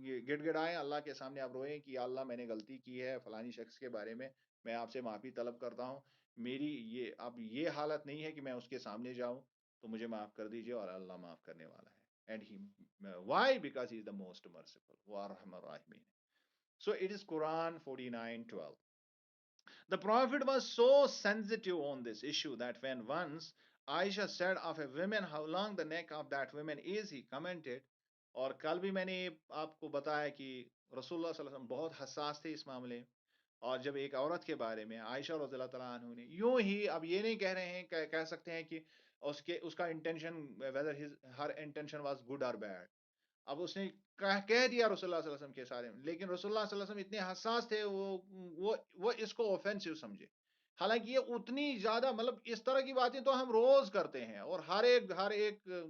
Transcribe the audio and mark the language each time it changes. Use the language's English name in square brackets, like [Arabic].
[Urdu] گڑ گڑائیں، اللہ کے سامنے آپ روئیں کہ یا اللہ میں نے غلطی کی ہے فلانی شخص کے بارے میں آپ سے معافی طلب کرتا ہوں۔ میری یہ اب یہ حالت نہیں ہے کہ میں اس کے سامنے جاؤں، تو مجھے معاف کر دیجیے، اور اللہ معاف کرنے والا ہے۔ [English] and he why because he is the most merciful, [Urdu] وہ ارحم الراحمین۔ [English] So it is Quran 49:12. The Prophet was so sensitive on this issue that when once Aisha said of a woman, how long the neck of that woman is, he commented. [Urdu] اور کل بھی میں نے آپ کو بتایا کہ رسول اللہ صلی اللہ علیہ وسلم بہت حساس تھے اس معاملے میں، اور جب ایک عورت کے بارے میں عائشہ رضی اللہ تعالیٰ عنہ نے یوں ہی، اب یہ نہیں کہہ رہے ہیں، کہہ سکتے ہیں کہ اس کا intention [English] whether her intention was good or bad، [Urdu] اب اس نے کہہ دیا رسول اللہ صلی اللہ علیہ وسلم کے سارے میں، لیکن رسول اللہ صلی اللہ علیہ وسلم اتنے حساس تھے، وہ اس کو اوفینسو سمجھے، حالانکہ یہ اتنی زیادہ مطلب اس طرح کی باتیں تو ہم روز کرتے ہیں اور ہر ایک